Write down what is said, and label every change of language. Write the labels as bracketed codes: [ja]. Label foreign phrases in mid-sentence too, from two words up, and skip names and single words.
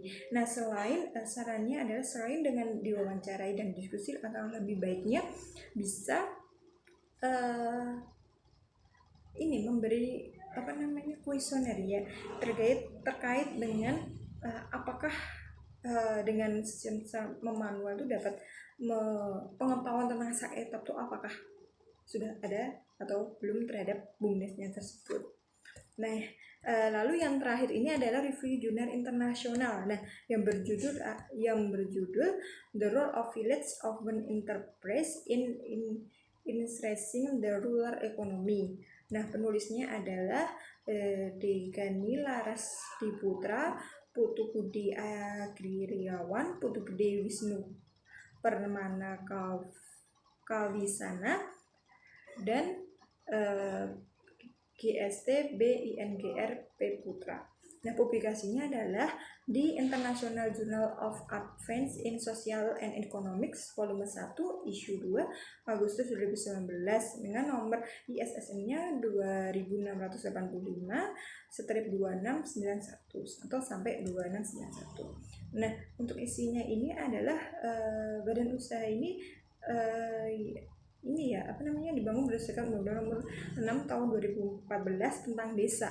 [id] Nah, sarannya adalah selain dengan diwawancarai dan diskusi, atau lebih baiknya bisa ini memberi kuesioner ya terkait dengan apakah dengan sistem memanual itu dapat pengetahuan tentang seketap itu apakah sudah ada atau belum terhadap BUMDesnya tersebut. Nah, lalu yang terakhir ini adalah review jurnal internasional. Nah, yang berjudul The Role of Village Urban Enterprise in Stressing the Rural Economy. Nah, penulisnya adalah Degani Laras Diputra, Putu Budi Agririawan, Putu Gede Wisnu Permana Kawisana, dan GST BINGR P Putra. Nah, publikasinya adalah di International Journal of Advance in Social and Economics volume 1 issue 2 Agustus 2019 dengan nomor ISSN-nya 2685 strip 2691 atau sampai 2691. Nah, untuk isinya ini adalah badan usaha ini dibangun berdasarkan Undang-Undang Nomor 6 Tahun 2014 tentang Desa.